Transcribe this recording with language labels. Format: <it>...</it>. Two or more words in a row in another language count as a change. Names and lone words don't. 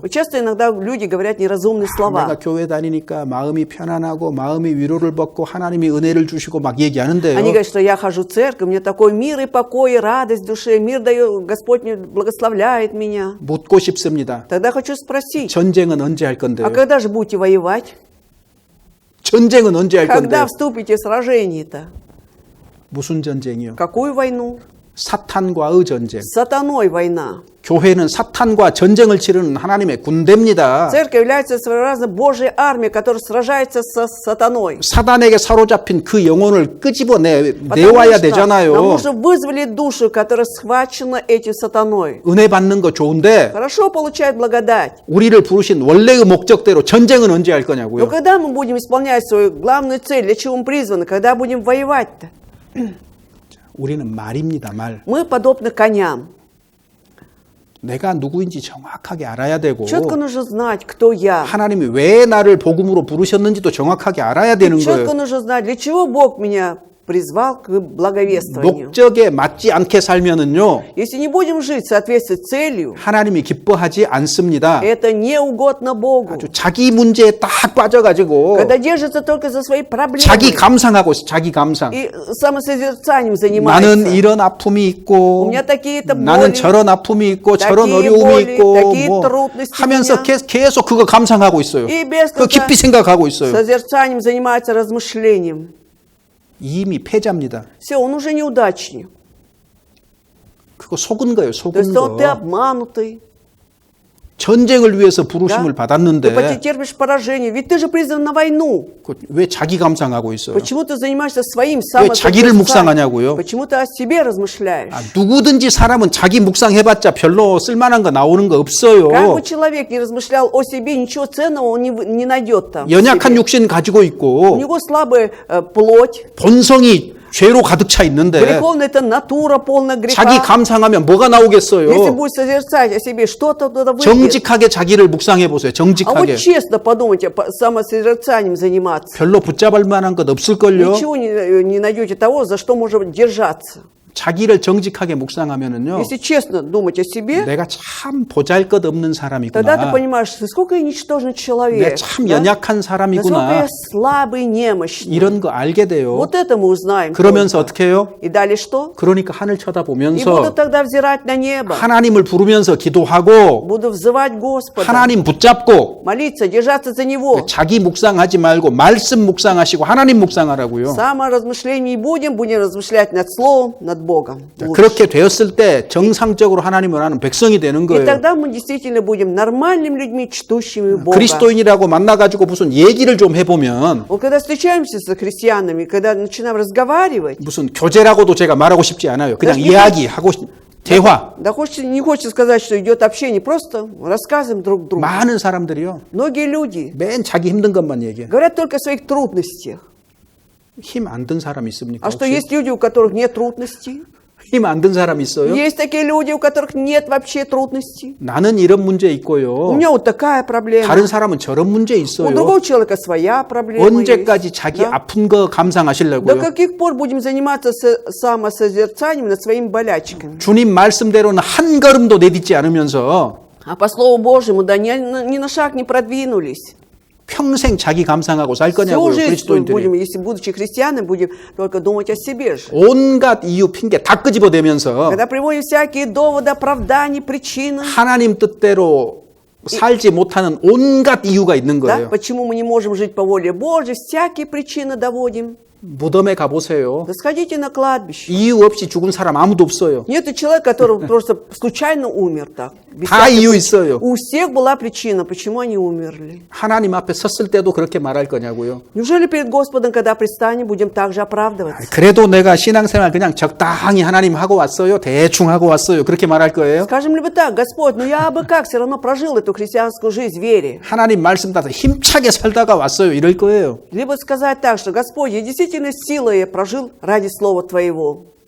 <ru>Вот часто иногда люди говорят неразумные</ru> <ko>내가</ko> <ru>слова.</ru> <ko>교회 다니니까 마음이 편안하고 마음이 위로를 받고 하나님이 은혜를 주시고 막 얘기하는데요.</ko> <ru>Они говорят, что я хожу в церковь, мне такой мир и покой, и радость в душе, мир дает, Господь мне благословляет меня.</ru> <ko>묻고 싶습니다.</ko> <ru>Тогда хочу спросить,</ru> <ko>전쟁은 언제 할 건데요?</ko> <ru>а когда же будете воевать?</ru> <ko>전쟁은 언제 할 건데요?</ko> <ru>Когда вступите в сражение-то?</ru> <ko>무슨 전쟁이요?</ko> <ru>Какую войну?</ru> <ko>사탄과의 전쟁.</ko> <ru>С сатаной война.</ru> <ko>교회는 사탄과 전쟁을 치르는 하나님의 군대입니다.</ko> <ru>Церковь является своеобразной Божьей армией, которая сражается со сатаной.</ru> <ko>사단에게 사로잡힌 그 영혼을 끄집어내</ko> <ru>Потому</ru> <ko>내와야</ko> <ru>что</ru> <ko>되잖아요.</ko> <ru>нам нужно вызволить душу, которая схвачена этим сатаной.</ru> <ko>은혜 받는 거 좋은데</ko> <ru>Хорошо получает благодать.</ru> <ko>우리를 부르신 원래의 목적대로 전쟁은 언제 할</ko> <ru>Но</ru> <ko>거냐고요.</ko> <ru>когда мы будем исполнять свою главную цель, для чего мы призваны, когда будем воевать-то?</ru> <ko>우리는 말입니다. 말.</ko> <ru>Мы подобны коням.</ru> <ko>내가 누구인지 정확하게 알아야 되고</ko> <ru>Четко нужно знать, кто я.</ru> <ko>하나님이 왜 나를 복음으로 부르셨는지도 정확하게 알아야 되는</ko> <ru>Четко</ru> <ko>거예요.</ko> <ru>нужно знать, для чего Бог меня призвал к благовествованию.</ru> <ko>목적에 맞지 않게 살면은요</ko> <ru>Если не будем жить в соответствии с целью,</ru> <ko>하나님이 기뻐하지 않습니다.</ko> <ru>это не угодно Богу.</ru> <ko>아주 자기 문제에 딱 빠져가지고</ko> <ru>Когда держится только за свои проблемы</ru> <ko>자기 감상하고 있어, 자기 감상.</ko> <ru>и самосозерцанием</ru> <ko>나는</ko> <ru>занимается.</ru> <ko>이런 아픔이 있고</ko> <ru>У меня такие-то</ru> <ko>나는</ko> <ru>боли,</ru> <ko>저런 아픔이 있고 저런</ko> <ru>такие</ru> <ko>어려움이</ko> <ru>боли,</ru> <ko>있고</ko> <ru>такие</ru> <ko>뭐</ko> <ru>трудности у</ru> <ko>하면서</ko> <ru>меня.</ru> <ko>계속 그거 감상하고 있어요.</ko> <ru>И без</ru> <ko>그거 깊이 생각하고 있어요.</ko> <ru>созерцанием занимается размышлением.</ru> <ko>이미 패자입니다.</ko> <ru>Все, он уже неудачник.</ru> <ko>그거 속은 거예요.</ko> <ru>То</ru> <ko>속은</ko> <ru>есть он, ты</ru> <ko>거.</ko> <ru>обманутый.</ru> <ko>전쟁을 위해서 부르심을</ko> <ru>Ты</ru> <ko>받았는데</ko> <ru>потерпишь поражение. Ведь ты же призван на войну.</ru> <ko>왜 자기 감상하고 있어요?</ko> <ru>Почему ты занимаешься своим</ru> <ko>왜 자기를 묵상하냐고요?</ko> <ru>Почему ты о себе размышляешь?</ru> <ko>누구든지 사람은 자기 묵상해봤자 별로 쓸만한 거 나오는 거 없어요.</ko> <ru>Как бы человек не размышлял о себе, ничего ценного он не найдет там. в</ru> <ko>연약한</ko> <ru>себе.</ru> <ko>육신 가지고</ko> <ru>У</ru> <ko>있고</ko> <ru>него слабая плоть,</ru> <ko>본성이 죄로 가득 차 있는데</ko> <ru>греховная это натура, полная греха.</ru> <ko>자기 감상하면 뭐가</ko> <ru>Если</ru> <ko>나오겠어요?</ko> <ru>будет созерцать о себе, что-то туда выйдет.</ru> <ko>정직하게 자기를 묵상해 보세요.</ko> <ru>А вот</ru> <ko>정직하게.</ko> <ru>честно подумайте, самосозерцанием заниматься.</ru> <ko>별로 붙잡을 만한 것 없을걸요?</ko> <ru>Ничего не найдете того, за что можно держаться.</ru> <ko>자기를 정직하게 묵상하면은요.</ko> <ru>Если честно думать о себе,</ru> <ko>내가 참 보잘것없는</ko> <ru>тогда ты</ru> <ko>사람이구나.</ko> <ru>понимаешь, насколько я ничтожный человек.</ru> <ko>내가 참</ko> <ru>да?</ru> <ko>연약한</ko> <ru>Насколько</ru> <ko>사람이구나.</ko> <ru>я слабый, немощный.</ru> <ko>이런 거 알게 돼요.</ko> <ru>Вот это мы узнаем.</ru> <ko>그러면서</ko> <ru>только.</ru> <ko>어떻게 해요?</ko> <ru>И далее что?</ru> <ko>그러니까 하늘</ko> <ru>И буду</ru> <ko>쳐다보면서</ko> <ru>тогда взирать на небо.</ru> <ko>하나님을 부르면서 기도하고</ko> <ru>Буду взывать Господа.</ru> <ko>하나님 붙잡고</ko> <ru>Молиться, держаться за Него.</ru> <ko>자기 묵상하지 말고 말씀 묵상하시고 하나님 묵상하라고요.</ko> <ru>Саморазмышление не будем размышлять над Словом, над Богом.</ru> <ko>자,</ko> <ru>лучше.</ru> <ko>그렇게 되었을 때 정상적으로 하나님을 아는 백성이 되는</ko> <ru>И</ru> <ko>거예요.</ko> <ru>тогда мы действительно будем нормальными людьми, чтущими Бога.</ru> <ko>그리스도인이라고 만나가지고 무슨 얘기를 좀 해보면</ko> <ru>Вот когда встречаемся с христианами, когда начинаем разговаривать,</ru> <ko>무슨 교제라고도 제가 말하고 싶지 않아요. 그냥 그래서 이야기하고 대화.</ko> <ru>да хочется, не хочется сказать, что идет общение, просто рассказываем друг другу.</ru> <ko>많은 사람들이요.</ko> <ru>Многие люди</ru> <ko>맨 자기 힘든 것만 얘기해.</ko> <ru>говорят только о своих трудностях.</ru> <ko>힘 안 든 사람 있습니까?</ko> <ru>А что</ru> <ko>혹시?</ko> <ru>есть люди, у которых нет трудностей?</ru> <ko>힘 안 든 사람 있어요?</ko> <ru>Есть такие люди, у которых нет вообще трудностей.</ru> <ko>나는 이런 문제</ko> <ru>У</ru> <ko>있고요.</ko> <ru>меня вот такая проблема.</ru> <ko>다른 사람은 저런 문제</ko> <ru>У</ru> <ko>있어요.</ko> <ru>другого человека своя проблема</ru> <ko>언제까지</ko> <ru>есть.</ru> <ko>자기</ko> <ru>Да?</ru> <ko>아픈 거</ko> <ru>До</ru> <ko>감상하시려고요?</ko> <ru>каких пор будем заниматься самосозерцанием над своими болячками?</ru> <ko>주님 말씀대로는 한 걸음도 내딛지 않으면서</ko> <ru>А по Слову Божьему, да, ни на шаг не продвинулись.</ru> <ko>평생 자기 감상하고 살</ko> <ru>Всю</ru> <ko>거냐고요,</ko> <ru>жизнь будем,</ru> <ko>그리스도인들이.</ko> <ru>если будучи христианами, будем только думать о себе же.</ru> <ko>온갖 이유, 핑계 다 끄집어대면서</ko> <ru>Когда приводим всякие доводы, оправдания, причины,</ru> <ko>하나님 뜻대로 살지 못하는 온갖 이유가 있는</ko> <ru>да,</ru> <ko>거예요.</ko> <ru>почему мы не можем жить по воле Божьей, всякие причины доводим.</ru> <ko>무덤에 가보세요.</ko> <ru>Да сходите на кладбище.</ru> <ko>이유 없이 죽은 사람 아무도 없어요.</ko> <ru>Нет человека, который просто случайно умер так. Без</ru> <ko>다</ko> <ru>всякой</ru> <ko>이유</ko> <ru>причины.</ru> <ko>있어요.</ko> <ru>У всех была причина, почему они умерли.</ru> <ko>하나님 앞에 섰을 때도 그렇게 말할 거냐고요.</ko> <ru>Неужели перед Господом, когда предстанем, будем также оправдываться?</ru> <ko>그래도 내가 신앙생활 그냥 적당히 하나님 하고 왔어요. 대충 하고 왔어요. 그렇게 말할 거예요.</ko> <ru>Скажем ли бы так, Господь, ну я бы как все равно прожил эту христианскую жизнь в вере.</ru> <ko>하나님 말씀 따서 힘차게 살다가 왔어요. 이럴 거예요.</ko> <ru>Либо сказать так, что Господь, я действительно силой прожил ради Слова Твоего.</ru>